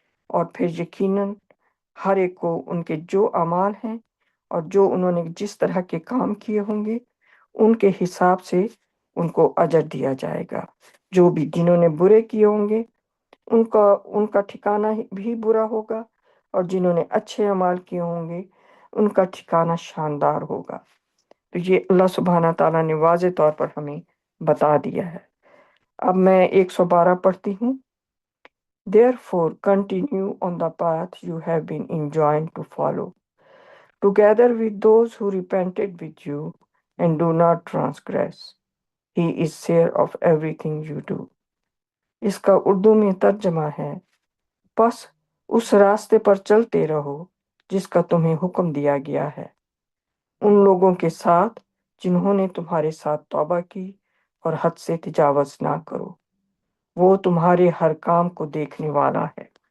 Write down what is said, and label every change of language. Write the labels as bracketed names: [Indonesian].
[Urdu] اور پھر یقیناً ہر ایک کو ان کے جو اعمال ہیں اور جو انہوں نے جس طرح کے کام کیے ہوں گے ان کے حساب سے ان کو اجر دیا جائے گا۔ جو بھی جنہوں نے برے کیے ہوں گے ان کا ٹھکانہ بھی برا ہوگا، اور جنہوں نے اچھے اعمال کیے ہوں گے ان کا ٹھکانہ شاندار ہوگا۔ تو یہ اللہ سبحانہ تعالیٰ نے واضح طور پر ہمیں بتا دیا ہے۔ اب میں 112 پڑھتی ہوں۔ [English] Therefore continue on the path you have been enjoined to follow, together with those who repented with you, and do not transgress. He is share of everything you do. [Urdu] اس کا اردو میں ترجمہ ہے، بس اس راستے پر چلتے رہو جس کا تمہیں حکم دیا گیا ہے، ان لوگوں کے ساتھ جنہوں نے تمہارے ساتھ توبہ کی، اور حد سے تجاوز نہ کرو، وہ تمہارے ہر کام کو دیکھنے والا ہے۔